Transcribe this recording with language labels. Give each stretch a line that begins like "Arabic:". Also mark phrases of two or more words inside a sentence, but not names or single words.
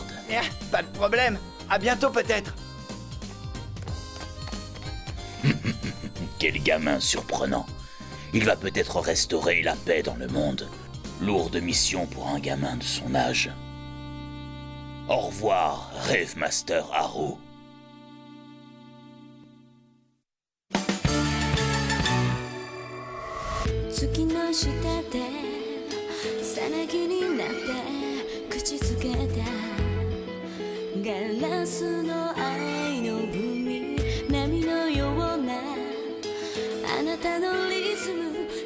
French: Pas de problème. À bientôt peut-être. Quel gamin surprenant. Il va peut-être restaurer la paix dans le monde. Lourde mission pour un gamin de son âge. Au revoir, Rêve Master Haru.
Japanese: ガラスの愛の海波のようなあなたのリズム